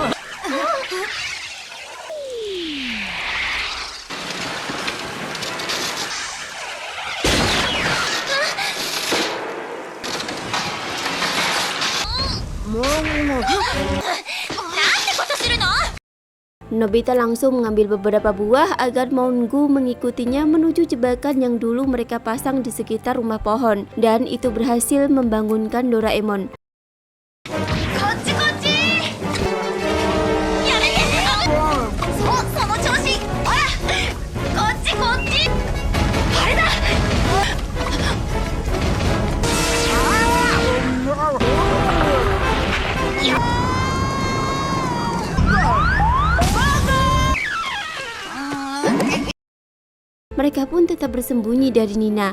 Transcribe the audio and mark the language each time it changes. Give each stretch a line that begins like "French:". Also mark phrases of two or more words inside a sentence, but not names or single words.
Japanese: なんてことするの
Indonesian: Nobita langsung mengambil beberapa buah agar mongu mengikutinya menuju jebakan yang dulu mereka pasang di sekitar rumah pohon, dan itu berhasil membangunkan Doraemon.
Japanese: こっちこっちやめてその調子ほらこっちこっちあれだ
Indonesian: Mereka pun tetap bersembunyi dari Nina.